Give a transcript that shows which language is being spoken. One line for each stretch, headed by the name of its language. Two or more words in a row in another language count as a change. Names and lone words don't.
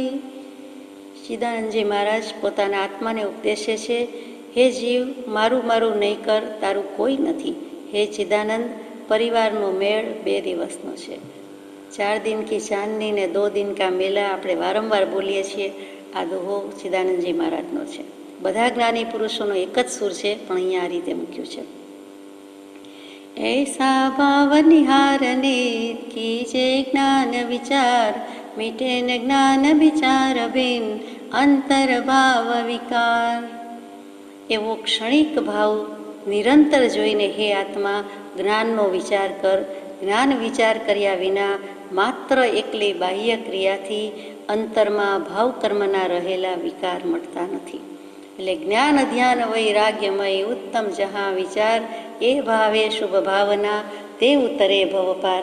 Gujarati: ચિદાનંદજી મહારાજ પોતાના આત્માને ઉપદેશે છે, હે જીવ, મારું મારું નહીં કર, તારું કોઈ નથી. હે ચિદાનંદ, પરિવારનો મેળ 2 દિવસનો છે.
Hindi: 4 दिन की चाँदनी
Gujarati: ને
Hindi: 2 दिन का मेला
Gujarati: આપણે વારંવાર બોલીએ છીએ. આ દોહો ચિદાનંદજી મહારાજનો છે. બધા જ્ઞાની પુરુષોનો એક જ સૂર છે, પણ અહીંયા આ રીતે મૂક્યું છે.
Hindi: ऐसा भाव निहारने कीजे ज्ञान विचार, मिटे न ज्ञान विचार बिन अंतर भाव विकार.
Gujarati: એવો ક્ષણિક ભાવ નિરંતર જોઈને હે આત્મા જ્ઞાનનો વિચાર કર. જ્ઞાન વિચાર કર્યા વિના માત્ર એકલી બાહ્ય ક્રિયાથી અંતરમાં ભાવ કર્મના રહેલા વિકાર મળતા નથી. એટલે જ્ઞાન ધ્યાન વૈરાગ્યમય ઉત્તમ જહાં વિચાર, એ ભાવે શુભ ભાવના તે ઉતરે ભવપાર.